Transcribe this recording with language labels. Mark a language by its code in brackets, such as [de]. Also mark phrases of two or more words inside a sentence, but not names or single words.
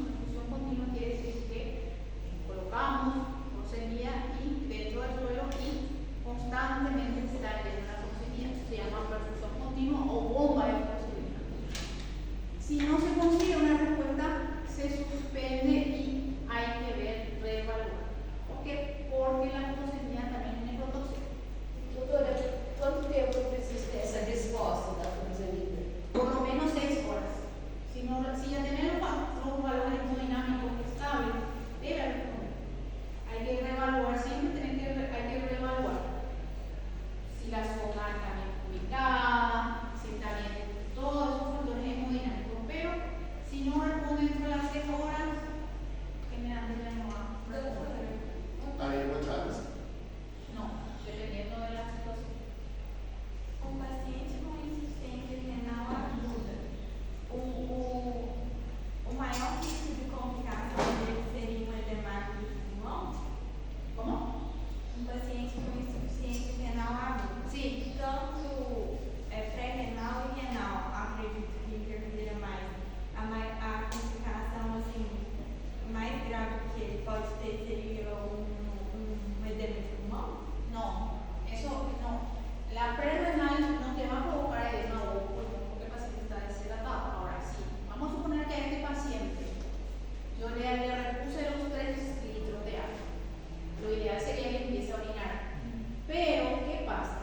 [es] Perfusión continua quiere decir que colocamos furosemida y dentro del suelo y constantemente se está metiendo la furosemida. Se llama perfusión continua o bomba de furosemida. Si no se consigue una respuesta, se suspende y hay que reevaluar. ¿Por qué? Porque la furosemida también es nefrotóxica. [pt] Doutora, quanto tempo precisa essa resposta da furosemida? [es] Por lo menos 6 horas. Si ya tenemos los valores hemodinámicos estables, debe responder. Hay que reevaluar, siempre hay que reevaluar si la zona está bien ubicada, si está bien, todos esos factores hemodinámicos. Pero si no responde dentro de las 6 horas, generalmente ya no va a responder. [pt] Aí, [en] what time is it? [es] No, dependiendo de la situación. [pt] Um paciente com insuficiência renal aguda, o maior risco de complicação dele seria um edema do pulmão? [es] ¿Cómo? [pt] Um paciente com insuficiência renal aguda. [es] Sí. [pt] Tanto pré-renal e renal, acredito que interfira mais. A complicação assim, mais grave que ele pode ter seria um edema de pulmão? [es] No, eso no. La prerrenal no te va a provocar edema o pulmón porque el paciente está deshidratado. Ahora sí, vamos a suponer que a este paciente yo le repuse los 3 litros de agua. Lo ideal sería que empiece a orinar. Pero, ¿qué pasa?